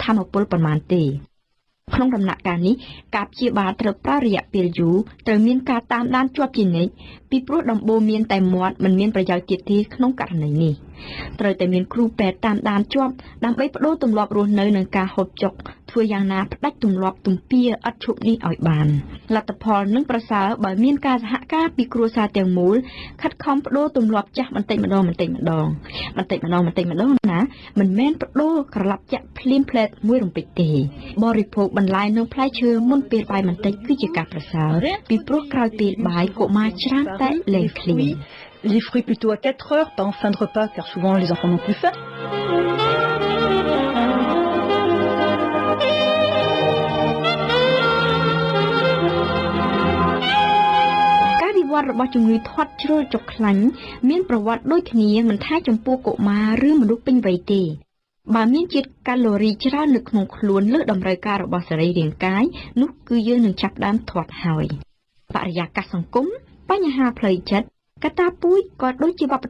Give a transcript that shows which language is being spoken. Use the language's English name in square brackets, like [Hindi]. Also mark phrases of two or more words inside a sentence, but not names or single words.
[Khmer] ថាមពលប៉ុន្មានទេក្នុងដំណាក់កាលនេះការព្យាបាលត្រូវប្រើរយៈពេលយូរត្រូវមានការតាមដានជាប់ជានិច្ចពីព្រោះដំបូងមានតែមាត់មិនមានប្រយោជន៍ទៀតទេក្នុងករណីនេះត្រូវតែមានគ្រូពេទ្យតាមដានជាប់ដើម្បីបដូរទម្លាប់រស់នៅនិងការហូបចុកធ្វើយ៉ាងណាផ្ដាច់ទម្លាប់ទំពាឥតឈប់នេះឲ្យបានលទ្ធផលនឹងប្រសើរបើមានការសហការពីគ្រួសារទាំងមូលខិតខំបដូរទម្លាប់ចាស់បន្តិចម្ដងណា មិនមែនបដូរក្រឡាប់ចាក់ភ្លាមផ្លែតមួយរំពេចទេបរិភោគបន្លែនិងផ្លែឈើមុនពេលបាយបន្តិចគឺជាការប្រសើរពីព្រោះក្រោយពេលបាយកុមារច្រើនតែលែងឃ្លាន [French] Les fruits plutôt à 4 heures, pas en fin de repas, car souvent les enfants n'ont plus faim. [Khmer] វត្តរបស់ជំងឺធាត់ជ្រុលចុកខ្លាញ់មានប្រវត្តិដូចគ្នាមិនថាចំពោះកុមារឬមនុស្សពេញវ័យទេបើមានជាតិកាឡូរីច្រើននៅក្នុងខ្លួនលើសតម្រូវការរបស់សរីរាង្គកាយនោះគឺយើងនឹងចាប់ផ្ដើមធាត់ហើយបរិយាកាសសង្គមបញ្ហាផ្លូវចិត្តកត្តាពូជក៏ដូចជាវប្បធ